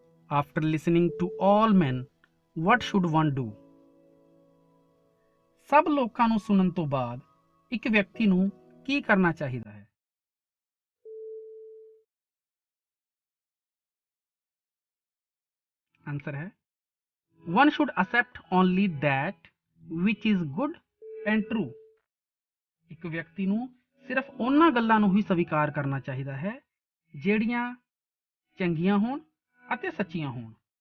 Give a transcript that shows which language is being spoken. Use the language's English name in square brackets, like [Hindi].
[English] After listening to all men, what should one do? [Punjabi] ਸਭ ਲੋਕਾਂ ਨੂੰ ਸੁਣਨ ਤੋਂ ਬਾਅਦ ਇੱਕ ਵਿਅਕਤੀ ਨੂੰ ਕੀ ਕਰਨਾ ਚਾਹੀਦਾ ਹੈ? ਆਨਸਰ ਹੈ [English] one should accept only that which is good and true. [Punjabi] ਇੱਕ ਵਿਅਕਤੀ ਨੂੰ ਸਿਰਫ ਉਹਨਾਂ ਗੱਲਾਂ ਨੂੰ ਹੀ ਸਵੀਕਾਰ ਕਰਨਾ ਚਾਹੀਦਾ ਹੈ ਜਿਹੜੀਆਂ ਚੰਗੀਆਂ ਹੋਣ ਅਤੇ ਸੱਚੀਆਂ ਹੋਣ।